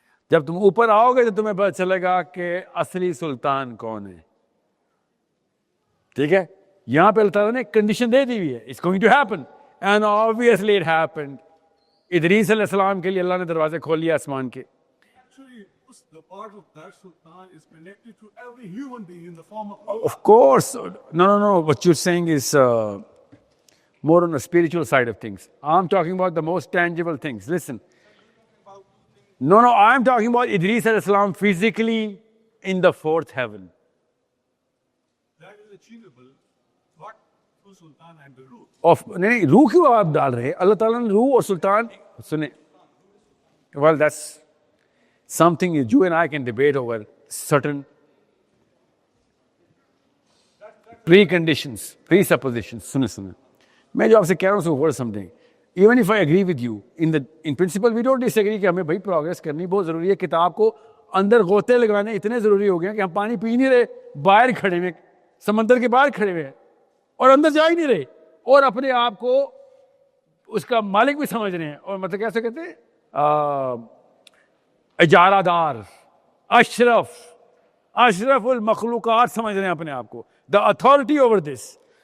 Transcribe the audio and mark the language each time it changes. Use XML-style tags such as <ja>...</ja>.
<ur>جب تم اوپر آؤ گے تو تمہیں پتہ چلے گا کہ اصلی سلطان کون ہے. ٹھیک ہے, یہاں پہ اللہ تعالیٰ نے کنڈیشن دے دی ہوئی ہے,</ur> <en>It's going to happen, and obviously it happened.</en> <ur>Idris علیہ السلام کے لیے اللہ نے دروازے کھول لیا آسمان کے.</ur> <en>Actually, the part of that sultan is connected to every human being in the form of Of course. No. What you're saying is more on the spiritual side of things. I'm talking about the most tangible things. Listen. No, I'm talking about Idris alayhi salam physically in the 4th heaven. that is achievable, but through sultan and the root.</en> <ur>نہیں, روح کیوں آپ ڈال رہے ہیں؟ اللہ تعالیٰ نے روح اور سلطان, سنیں,</ur> <en>well that's something you and I can debate over certain preconditions, presuppositions.</en> <ur>سنیں, میں جو آپ سے کہہ رہا ہوں اس کو غور سمجھیں.</ur> <en>Even if I agree with you, in principle we don't disagree</en> <ur>کہ ہمیں بھائی پروگرس کرنی بہت ضروری ہے. کتاب کو اندر غوطے لگانے اتنے ضروری ہو گئے ہیں کہ ہم پانی پی نہیں رہے, باہر کھڑے ہوئے, سمندر کے باہر کھڑے ہوئے ہیں اور اندر جا ہی نہیں رہے, اور اپنے آپ کو اس کا مالک بھی سمجھ رہے ہیں. اور مطلب کیسے کہتے ہیں, اجارہ دار, اشرف المخلوقات سمجھ رہے ہیں اپنے آپ کو,</ur> <en>The authority over this.</en>